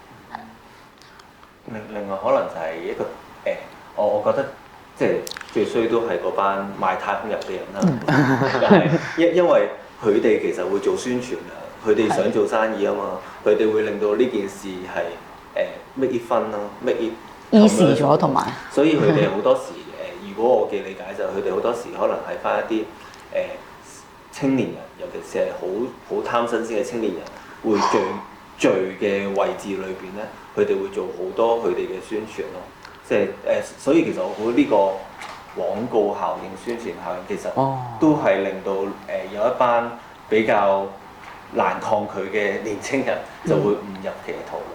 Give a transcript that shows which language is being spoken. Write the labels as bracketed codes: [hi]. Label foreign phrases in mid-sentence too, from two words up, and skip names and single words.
[yue] 另外可能就係一個我覺得即係最衰都係嗰班賣太空油嘅人啦。因為佢哋其實會做宣傳㗎，佢哋想做生意啊嘛，佢哋會令到呢件事係 [en] make it fun [yue] 咯， [en] make it [yue] easy 咗同埋。所以佢哋好多時如果我嘅理解就係佢哋好多時可能係翻一啲青年人，尤其是係好貪新鮮嘅青年人，會聚嘅位置裏邊咧，佢哋會做好多佢哋嘅宣傳咯。即係所以其實我估呢個廣告效應、宣傳效應其實都係令到有一班比較難抗拒嘅年青人就會誤入歧途啦。